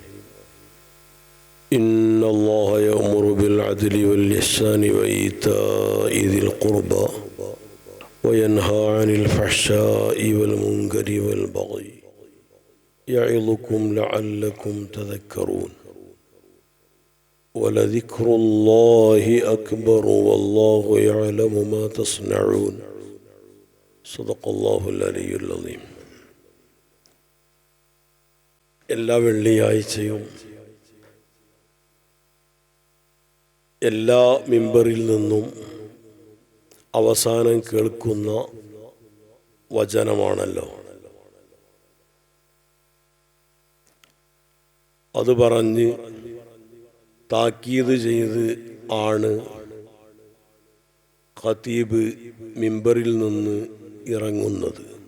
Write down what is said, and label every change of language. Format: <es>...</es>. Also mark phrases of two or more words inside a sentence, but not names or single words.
<ar>إن الله يأمر بالعدل والإحسان وإيتاء ذي القربى وينهى عن الفحشاء والمنكر والبغي يعظكم لعلكم تذكرون. ولذكر الله أكبر والله يعلم ما تصنعون. صدق الله العلي العظيم.</ar> <ml>എല്ലാ വെള്ളിയാഴ്ചയും എല്ലാ മിമ്പറിൽ നിന്നും അവസാനം കേൾക്കുന്ന വചനമാണല്ലോ. അത് പറഞ്ഞ് താക്കീത് ചെയ്ത് ആണ് ഖതീബ് മിമ്പറിൽ നിന്ന് ഇറങ്ങുന്നത്.</ml>